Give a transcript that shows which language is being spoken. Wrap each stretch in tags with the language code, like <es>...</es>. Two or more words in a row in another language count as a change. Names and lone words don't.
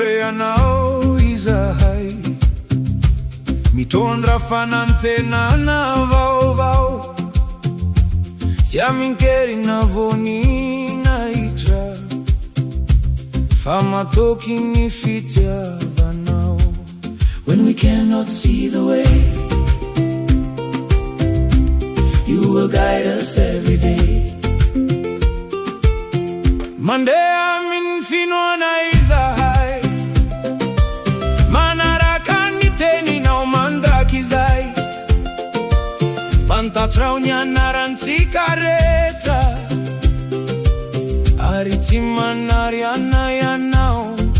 <mg>anao izahay, mitondra fanantenana vaovao, tsy aminkerina voninahitra, fa matoky ny fitiavanao.</mg> <en>When we cannot see the way, you will guide us every day.</en> <mg>Mandeha amin'ny Finoana izahay, manaraka ny teninao mandrakizay, fantatrao ny anarantsika rehetra, ary tsy manary anay anao.</mg>